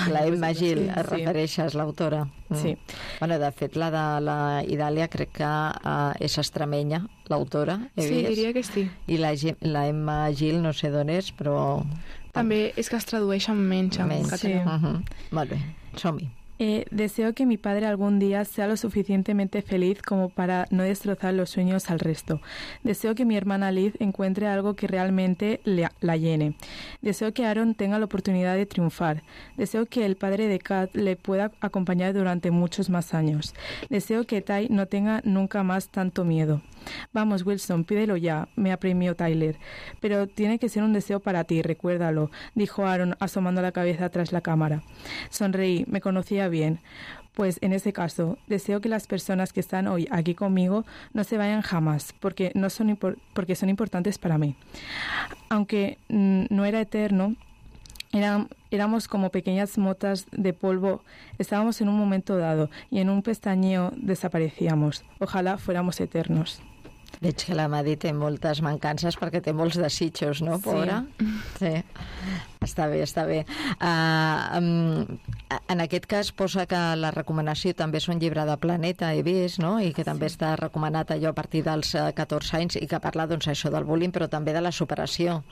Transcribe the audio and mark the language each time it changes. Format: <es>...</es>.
<ca>La Emma Gil, et refereixes, l'autora. Sí. Bueno, de fet, la de la Idàlia crec que és extremenya, l'autora. Sí, vist? Diria que sí. I la Emma Gil, no sé d'on és, però... També és que es tradueixen menys en català. Sí. Molt bé, som-hi.</ca> <es>Deseo que mi padre algún día sea lo suficientemente feliz como para no destrozar los sueños al resto. Deseo que mi hermana Liz encuentre algo que realmente la llene. Deseo que Aaron tenga la oportunidad de triunfar. Deseo que el padre de Kat le pueda acompañar durante muchos más años. Deseo que Ty no tenga nunca más tanto miedo. Vamos, Wilson, pídelo ya, me apremió Tyler. Pero tiene que ser un deseo para ti, recuérdalo, dijo Aaron asomando la cabeza tras la cámara. Sonreí, me conocía bien. Pues en ese caso, deseo que las personas que están hoy aquí conmigo no se vayan jamás, porque no son porque son importantes para mí. Aunque no era eterno, éramos como pequeñas motas de polvo, estábamos en un momento dado y en un pestañeo desaparecíamos. Ojalá fuéramos eternos.</es> <ca>Veig que la Madi té moltes mancances perquè té molts desitjos, no, pobra? Sí. Sí. Està bé, està bé. En aquest cas, posa que la recomanació també és un llibre de Planeta, he vist, no? I que també està recomanat allò a partir dels 14 anys i que parla, doncs, això del bullying, però també de la superació.</ca>